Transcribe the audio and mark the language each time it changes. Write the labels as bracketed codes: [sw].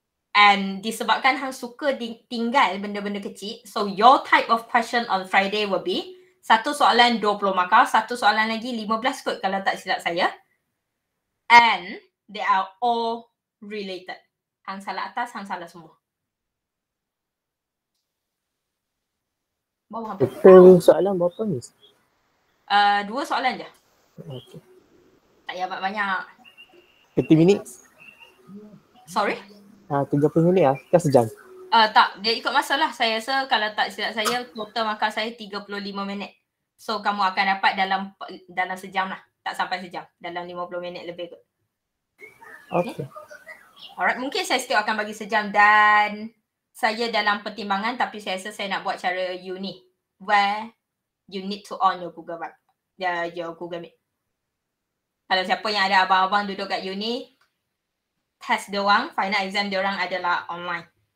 [en] And [ms] disebabkan hang suka tinggal benda-benda kecil, [en] so your type of question on Friday will be, [ms] satu soalan 20 markah, satu soalan lagi 15 kot kalau tak silap saya. [en] And they are all related. [ms] Hang salah atas, hang salah semua. Bawah apa? Total soalan berapa ni? 2 soalan je. Okay. Tak payah banyak. 30 minit? [en] Sorry? [ms] 30 minit lah, kan sejam? Tak, dia ikut masa lah. Saya rasa kalau tak silap saya, total markah saya 35 minit. [en] So, [ms] kamu akan dapat dalam sejam lah. Tak sampai sejam. Dalam 50 minit lebih kot. Okay. Alright, mungkin saya still akan bagi sejam dan saya dalam pertimbangan, tapi saya rasa saya nak buat cara uni. [en] Where you need to on your Google Meet. [ms] Kalau siapa yang ada abang-abang duduk kat uni, test diorang, final exam diorang adalah online.